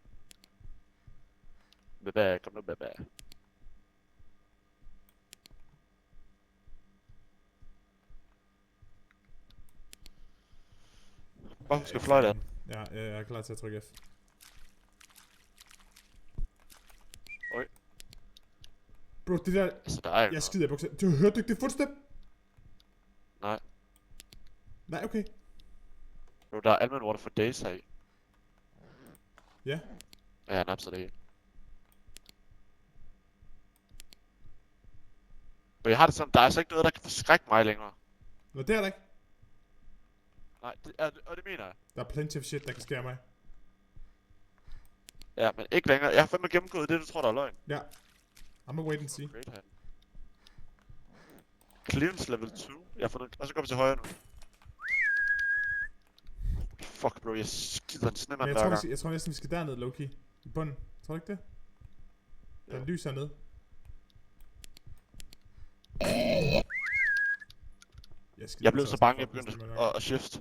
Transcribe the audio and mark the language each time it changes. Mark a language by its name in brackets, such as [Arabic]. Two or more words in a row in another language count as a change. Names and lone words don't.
[Danish] Baba, kom nu, baba. Bare husk at fløjte den. Ja, jeg er klar til at trykke F. Oj. Bro, det der... Altså, der er jo Jeg skider i bukser. Du hørte ikke det footstep? Nej. Nej, okay. Jo, der er almindelig [English] water for days [Danish] her i. Ja. Ja, jeg napser det hele. Men jeg har det sådan, der er altså ikke noget, der kan forskrække mig længere. Nå, det er der ikke. Nej, og det mener jeg. Der er [English] plenty of shit, [Danish] der kan skære mig. Ja, men ikke længere. Jeg har fandme gennemgået det, du tror, der er løgn. Ja. [English] I'm a wait and see. Great hand. Clearance level 2. [Danish] Jeg har fundet... Og så går vi til højre nu. Fuck, bro, jeg skider en snemand Men hver gang. jeg tror næsten, vi skal derned, low-key. I bunden. Tror du ikke det? Der er lys hernede. Jeg blev så bange, jeg begyndte at shift.